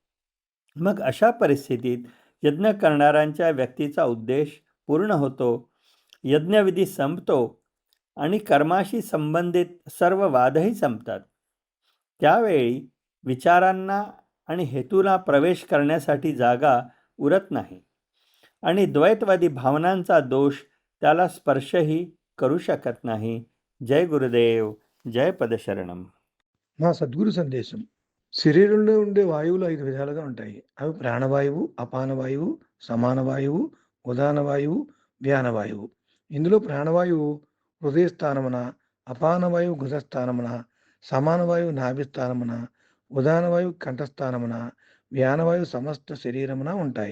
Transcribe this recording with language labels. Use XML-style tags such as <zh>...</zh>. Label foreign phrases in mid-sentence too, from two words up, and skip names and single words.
<mr>मग अशा परिस्थितीत यज्ञ करणाऱ्यांच्या व्यक्तीचा उद्देश पूर्ण होतो, यज्ञविधी संपतो आणि कर्माशी संबंधित सर्व वादही संपतात. त्यावेळी विचारांना आणि हेतूला प्रवेश करण्यासाठी जागा उरत नाही आणि द्वैतवादी भावनांचा दोष त्याला स्पर्शही करू शकत नाही.</mr> <te>జై గురుదేవ్ జై పదశరణం. మా సద్గురు సందేశం. శరీరంలో ఉండే వాయువులు 5 విధాలుగా ఉంటాయి. అవి ప్రాణవాయువు, అపానవాయువు, సమానవాయువు, ఉదానవాయువు, వ్యానవాయువు. ఇందులో ప్రాణవాయువు హృదయ స్థానమున, అపానవాయువు గుదస్థానమున, సమానవాయువు నాభి స్థానమున, ఉదానవాయువు కంఠస్థానమున, వ్యానవాయువు సమస్త శరీరమున ఉంటాయి.</te>